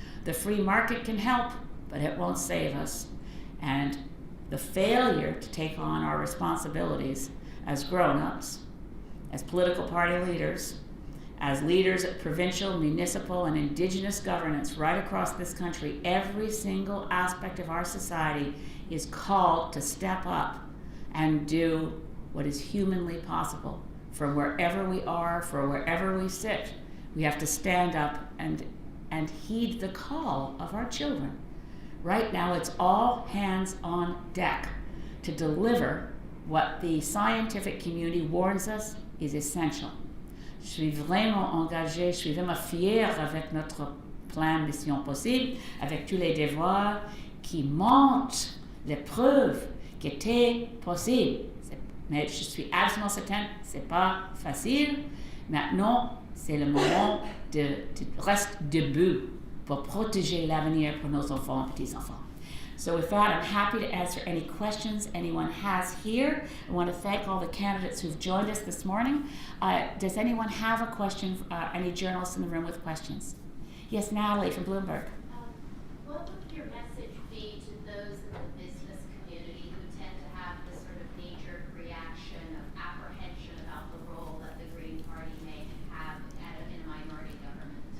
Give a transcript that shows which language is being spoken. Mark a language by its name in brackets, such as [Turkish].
[English] The free market can help, but it won't save us. And the failure to take on our responsibilities as grown-ups, as political party leaders, as leaders at provincial, municipal, and Indigenous governance right across this country, every single aspect of our society is called to step up and do what is humanly possible from wherever we are, for wherever we sit. We have to stand up and heed the call of our children. Right now, it's all hands on deck to deliver what the scientific community warns us is essential. [French] Je suis vraiment engagée, je suis vraiment fière avec notre plan Mission Possible, avec tous les devoirs qui montrent les preuves qui étaient possibles. Mais je suis absolument certaine, c'est pas facile. Maintenant, c'est le moment de rester debout pour protéger l'avenir pour nos enfants et petits-enfants. [English] So with that, I'm happy to answer any questions anyone has here. I want to thank all the candidates who've joined us this morning. Does anyone have a question, any journalists in the room with questions? Yes, Natalie from Bloomberg. What would your message be to those in the business community who tend to have this sort of knee-jerk reaction of apprehension about the role that the Green Party may have in a minority government?